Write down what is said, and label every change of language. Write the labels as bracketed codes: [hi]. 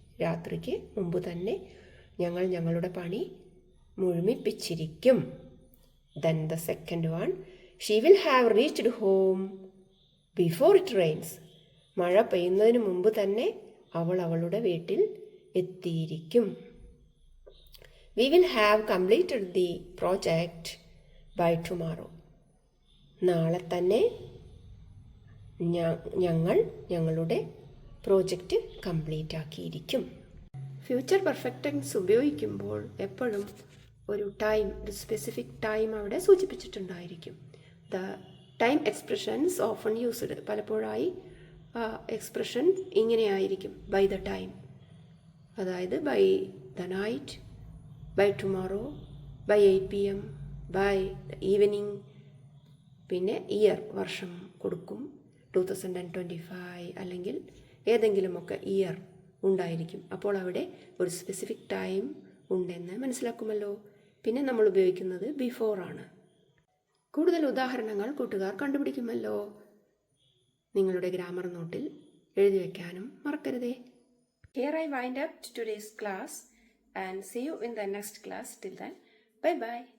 [ml] രാത്രിക്ക് മുമ്പ് തന്നെ ഞങ്ങൾ ഞങ്ങളുടെ പണി മുഴുമിപ്പിച്ചിരിക്കും. [en] Then the second one, she will have reached home before it rains. [ml] മഴ പെയ്യുന്നതിന് മുമ്പ് തന്നെ അവൾ അവളുടെ വീട്ടിൽ എത്തിയിരിക്കും. [en] We will have completed the project by tomorrow. [ml] നാളെ തന്നെ ഞങ്ങൾ ഞങ്ങളുടെ project complete ആക്കിയിരിക്കും. Future perfect tense ഉപയോഗിക്കുമ്പോൾ എപ്പോഴും ഒരു ടൈം, ഒരു സ്പെസിഫിക് ടൈം അവിടെ സൂചിപ്പിച്ചിട്ടുണ്ടായിരിക്കും. [en] The time expressions often used. [ml] പലപ്പോഴായി എക്സ്പ്രഷൻ ഇങ്ങനെയായിരിക്കും: [en] By the time, അതായത് by the night, by tomorrow, by 8 PM, by evening. [ml] പിന്നെ ഇയർ, വർഷം കൊടുക്കും. 2025 അല്ലെങ്കിൽ ഏതെങ്കിലുമൊക്കെ ഇയർ ഉണ്ടായിരിക്കും. അപ്പോൾ അവിടെ ഒരു സ്പെസിഫിക് ടൈം ഉണ്ടെന്ന് മനസ്സിലാക്കുമല്ലോ. പിന്നെ നമ്മൾ ഉപയോഗിക്കുന്നത് ബിഫോർ ആണ്. കൂടുതൽ ഉദാഹരണങ്ങൾ കൂട്ടുകാർ കണ്ടുപിടിക്കുമല്ലോ. നിങ്ങളുടെ ഗ്രാമർ നോട്ടിൽ എഴുതി വയ്ക്കാനും മറക്കരുതേ. [en] Here I wind up today's class and see you in the next class. Till then, bye bye.